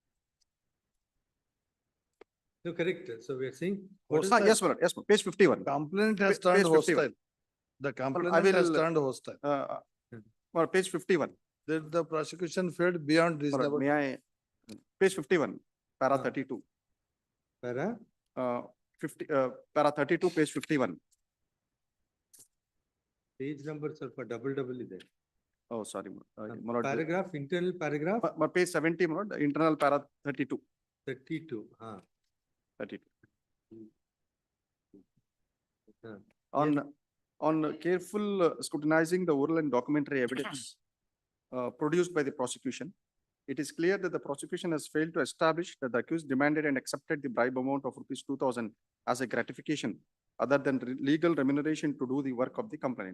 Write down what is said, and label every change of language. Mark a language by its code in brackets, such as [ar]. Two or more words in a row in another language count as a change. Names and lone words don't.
[en] No, correct. So we are saying. Yes, my lord. Yes, my lord. Page 51. Complaint has Page turned 51. hostile. The complaint has will, turned hostile. Well, page 51. That the prosecution failed beyond reasonable. May I, page 51, para Ah. 32. Para? 50, para 32, page 51. Page number ಸ್ವಲ್ಪ double ಇದೆ. Oh, sorry. my lord. Paragraph, internal paragraph. Page 70, my lord, internal para 32. 32. 32. Huh. On careful scrutinizing the oral and documentary evidence produced by the prosecution, it is clear that the prosecution has failed to establish that the accused demanded and accepted the bribe amount of rupees 2,000 as a gratification other than legal remuneration to do the work of the complainant.